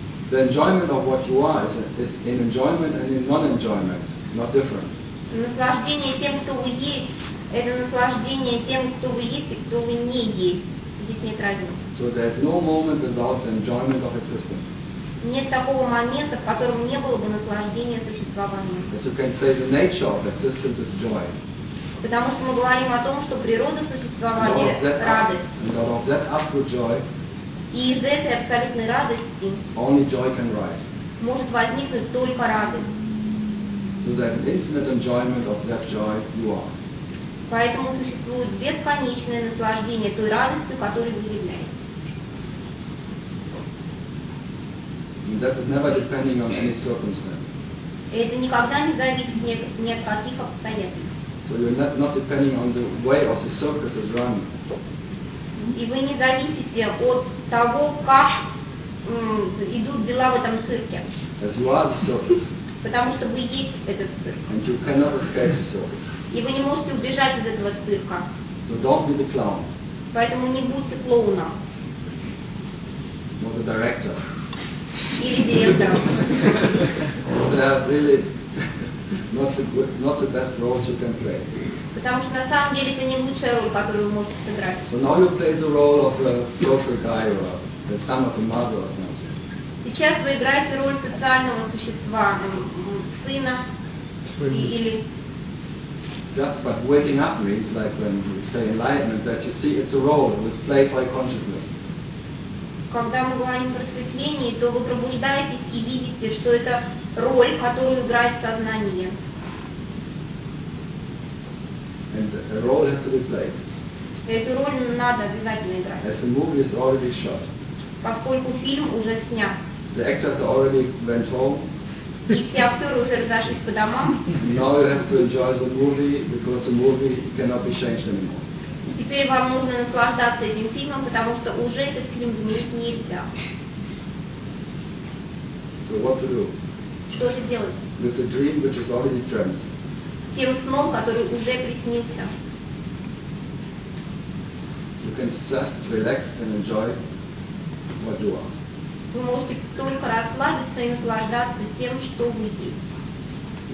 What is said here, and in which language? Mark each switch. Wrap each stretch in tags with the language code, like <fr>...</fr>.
<en>The enjoyment of what you are is in enjoyment and in non-enjoyment, not different.</en> <ru>Наслаждение тем, кто вы есть, это наслаждение тем, кто вы есть и кто вы не есть. Здесь нет разницы.</ru> <en>So there's no moment without the enjoyment of existence.</en> <ru>Нет такого момента, в котором не было бы наслаждения существования.</ru> <en>As you can say, the nature of existence is joy.</en> <ru>Потому что мы говорим о том, что природа существования это радость.</ru> <en>And out of that absolute joy,</en> <ru>и из этой абсолютной радости</ru> <en>only joy can rise.</en> <ru>Сможет возникнуть только радость.</ru> <en>So there's an infinite enjoyment of that joy you are.</en> <ru>Поэтому существует бесконечное наслаждение той радостью, которой вы являетесь.</ru> <en>And that is never depending on any circumstance.</en> <ru>Это никогда не зависит ни от каких обстоятельств.</ru> <en>So you're not depending on the way of the circus is run.</en> <ru>И вы не зависите от того, как идут дела в этом цирке.</ru> <en>As you are the circus.</en> <ru>Потому что вы есть этот цирк.</ru> <en>And you cannot escape the circus.</en> <ru>И вы не можете убежать из этого цирка.</ru> <en>So don't be the clown.</en> <ru>Поэтому не будьте клоуном.</ru> <en>Or the director.</en> <ru>Или директором.</ru> <en>Really not the best role you can play.</en> <ru>Потому что на самом деле это не лучшая роль, которую вы можете сыграть.</ru> <en>So now you play the role of a social guy or the son of a mother or something.</en> <ru>Сейчас вы играете роль социального существа, сына или...</ru> <en>Just but waking up means like when you say enlightenment that you see it's a role, it was played by consciousness.</en> <ru>Когда мы говорим о просветлении, то вы пробуждаетесь и видите, что это роль, которую играет сознание.</ru> <en>And a role has to be played.</en> <ru>Эту роль надо обязательно играть.</ru> <en>As the movie is already shot.</en> <ru>Поскольку фильм уже снят.</ru> <en>The actors already went home.</en> <ru>И все актеры уже разошлись по домам.</ru> <en>Now you have to enjoy the movie because the movie cannot be changed anymore.</en> <ru>И теперь вам нужно наслаждаться этим фильмом, потому что уже этот фильм изменить нельзя.</ru> <en>So what to do?</en> <ru>Что же делать?</ru> <en>With a dream which is already dreamt.</en> <ru>Тем сном, который уже приснился.</ru> <en>You can just relax and enjoy what you are.</en> <ru>Вы можете только расслабиться и наслаждаться тем, что вы есть.</ru>